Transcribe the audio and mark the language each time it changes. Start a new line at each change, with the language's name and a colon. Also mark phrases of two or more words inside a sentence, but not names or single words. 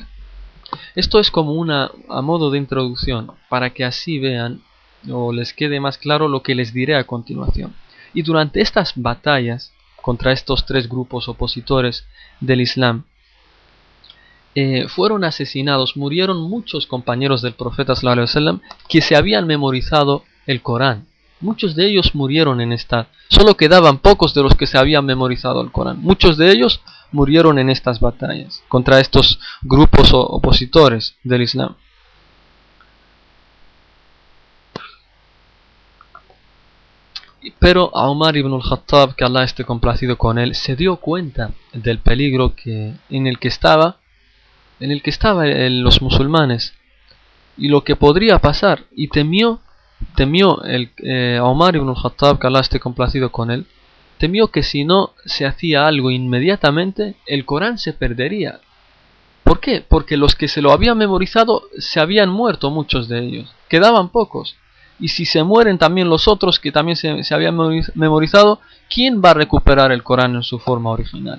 Spanish: Esto es como a modo de introducción, para que así vean o les quede más claro lo que les diré a continuación. Y durante estas batallas contra estos tres grupos opositores del Islam, fueron asesinados, murieron muchos compañeros del profeta
Arabic: صلى الله عليه وسلم
Spanish: que se habían memorizado el Corán. Muchos de ellos murieron solo quedaban pocos de los que se habían memorizado el Corán. Muchos de ellos murieron en estas batallas contra estos grupos opositores del Islam. Pero a Umar ibn al-Khattab, que Allah esté complacido con él, se dio cuenta del peligro en el que estaban los musulmanes y lo que podría pasar, y temió a Umar ibn al-Khattab, que Allah esté complacido con él, temió que si no se hacía algo inmediatamente, el Corán se perdería. ¿Por qué? Porque los que se lo habían memorizado se habían muerto, muchos de ellos. Quedaban pocos. Y si se mueren también los otros que también se habían memorizado, ¿quién va a recuperar el Corán en su forma original?